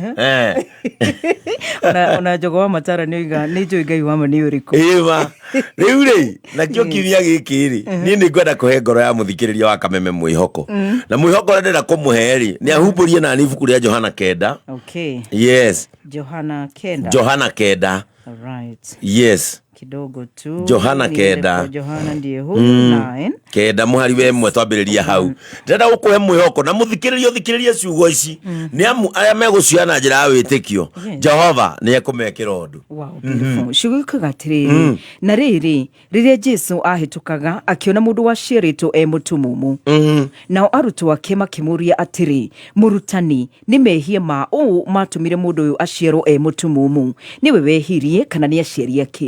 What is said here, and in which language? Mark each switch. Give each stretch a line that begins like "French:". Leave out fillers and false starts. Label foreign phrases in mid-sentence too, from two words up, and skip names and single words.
Kikuyu: Ona Njogo wa Matara nĩ njũĩ Ngai wa Manu ũrĩkũ rĩu rĩ nakĩo kiumia gĩkĩ rĩ niĩ nĩ ngwenda kũhe ngoro ya mũthikĩrĩria wa Kameme mwĩhoko na mwĩhoko ũrĩa ndĩrenda kũmũhe rĩ nĩ ahumbũrie na ibuku rĩa Johana 9.
English: Okay. Yes.
Kikuyu: Johana 9. Johana 9.
English: Right. Yes.
Swahili: Kidogo tu
Kikuyu: Johana 9.
Swahili: Johana ndiye huyu 9
Kikuyu: kenda muhari we mwe twambĩrĩria hau ndĩrenda gũkũhe mwĩhoko na mũthikĩrĩrie ciugo ici nĩ amu arĩa megũciana njĩra ya wĩtĩkio Jehova nĩ ekũmekĩra ũndũ.
English: Wow, beautiful.
Kikuyu: Ciugaga atĩrĩrĩ na rĩrĩ rĩrĩa Jesu ahĩtũkaga akĩona mũndũ waciarĩtwo mũtumumu nao arutwo ake makĩmũria atĩrĩ mũrutani nĩ mehia ma ũũ matũmire mũndũ ũyũ aciarwo mũtumumu nĩwe wehirie kana nĩ aciari ake?